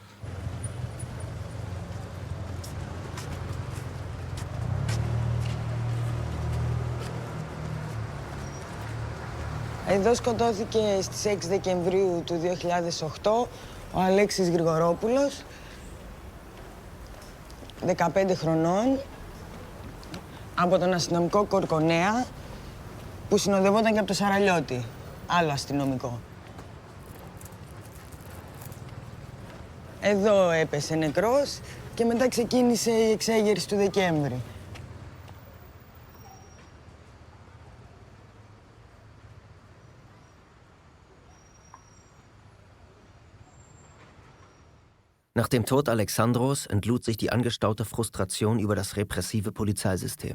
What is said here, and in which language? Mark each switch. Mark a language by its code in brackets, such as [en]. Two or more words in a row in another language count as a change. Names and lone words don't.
[el] Εδώ σκοτώθηκε στις 6 Δεκεμβρίου του 2008 ο Αλέξης Γρηγορόπουλος, 15 χρονών, από τον αστυνομικό Κορκονέα, που συνοδευόταν και από το Σαραλιώτη, άλλο αστυνομικό. Εδώ έπεσε νεκρός και μετά ξεκίνησε η εξέγερση του Δεκέμβρη. [de] Nach dem Tod Alexandros entlud sich die angestaute Frustration über das repressive Polizeisystem.